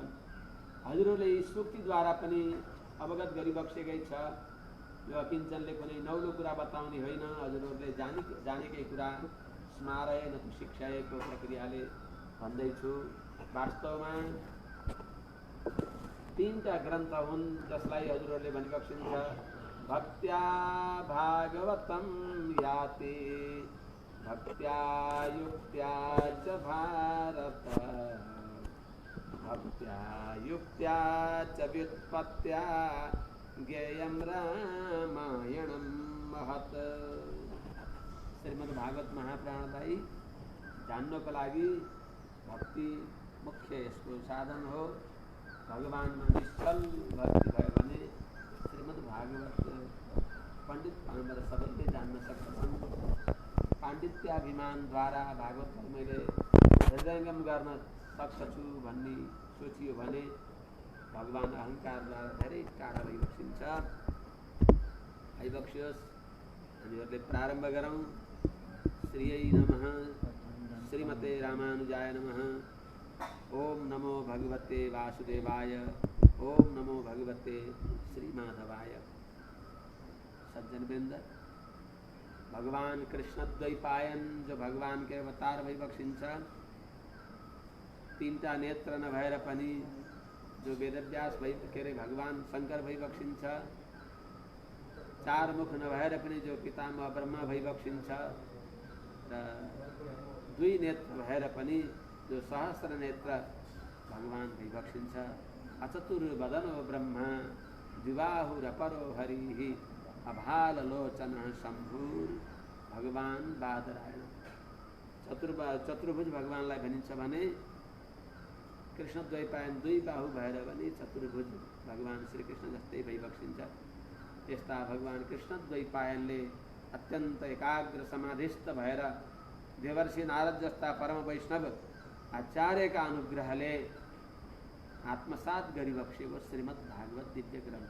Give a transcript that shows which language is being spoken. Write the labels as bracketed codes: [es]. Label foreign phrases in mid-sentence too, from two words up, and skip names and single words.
[ne] हजुरहरूले सूक्तिद्वारा पनि अवगत गरिबक्सेकै छ। यो किञ्चनले कुनै नौलो कुरा बताउने होइन, हजुरहरूले जानेकै कुरा स्मारय न शिक्षाको प्रक्रियाले भन्दैछु। वास्तवमा 3टा ग्रन्थ हुन् जसलाई हजुरहरूले भनिबक्सिन्छ। [sa] भक्त्या भागवतं याते भक्त्या युक्त्या च भारत, भक्त्या युक्त्या च व्युत्पत्त्या ज्ञेयं रामायणं महत्। [ne] श्रीमद् भागवत महापुराणलाई जान्नको लागि भक्ति मुख्य यसको साधन हो। भगवानमा निश्चल भक्ति भयो भने श्रीमद् भागवत पण्डित पामर सबैले जान्न सक्छन्। पाण्डित्याभिमानद्वारा भागवतलाई मैले हृदयङ्गम गर्न सक्छु भन्ने सोचियो भने भगवान अहङ्कारद्वारा धेरै टाढा भइबक्सिन्छ। आइबक्सियोस्, हामीहरूले प्रारम्भ गरौँ। [sa] श्रीयै नमः, श्रीमते रामानुजाय नमः। ओम नमो भगवते वासुदेवाय, ओम नमो भगवते श्रीमाधवाय। [ne] सज्जन वृंद, भगवान कृष्ण द्वैपायन जो भगवान के अवतार भइबक्सिन्छ, 3टा नेत्र नभएर पनि जो वेदव्यास के अरे भगवान शंकर भइबक्सिन्छ, 4 मुख नभएर पनि जो पितामह ब्रह्मा भइबक्सिन्छ, र 2 नेत्र भएर पनि जो सहस्र नेत्र भगवान भइबक्सिन्छ। [sa] अचतुर्वदनो ब्रह्मा द्विबाहुरपरो हरिः, अभाललोचन शम्भुर भगवान बादरायण। [ne] चतुर्भुज भगवानलाई भनिन्छ भने कृष्ण द्वैपायन 2 बाहु भएर पनि चतुर्भुज भगवान श्रीकृष्ण जस्तै भइबक्सिन्छ। यस्ता भगवान कृष्ण द्वैपायनले अत्यन्त एकाग्र समाधिस्थ भएर देवर्षि नारद जस्ता परम वैष्णव आचार्यका अनुग्रहले आत्मसात गरिबक्सेको श्रीमद् भागवत दिव्य ग्रन्थ।